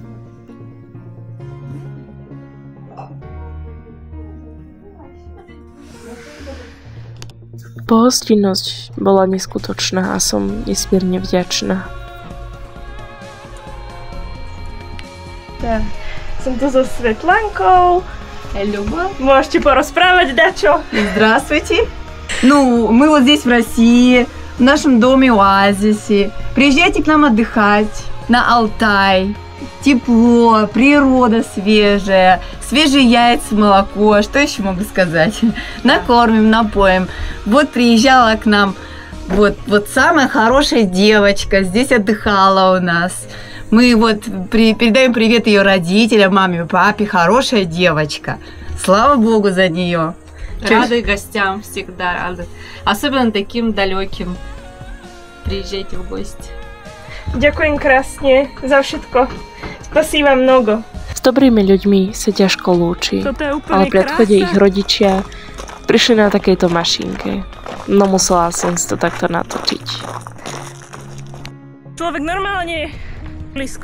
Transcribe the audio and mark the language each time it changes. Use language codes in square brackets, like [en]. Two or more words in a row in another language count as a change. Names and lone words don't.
[sk] Pohostinnosť bola neskutočná a som nesmierne vďačná. Tak, som tu so Светланkou. [ru] Люба. Можете порасправить, да, чё? Здравствуйте. Ну, мы вот здесь в России, в нашем доме оазисе. Приезжайте к нам отдыхать на Алтай. Тепло, природа свежая, свежие яйца, молоко. Что еще могу сказать? Накормим, напоим. Вот приезжала к нам вот самая хорошая девочка. Здесь отдыхала у нас. Мы вот передаем привет ее родителям, маме и папе. Хорошая девочка. Слава Богу за нее. Рады гостям, всегда рады. Особенно таким далеким. Приезжайте в гости. [sk] Ďakujem krásne za všetko. [ru] Спасибо много. [sk] S dobrými ľuďmi sa ťažko lúči, ale pri odchode ich rodičia prišli na takejto mašinke. No musela som si to takto natočiť. Človek normálne blízko.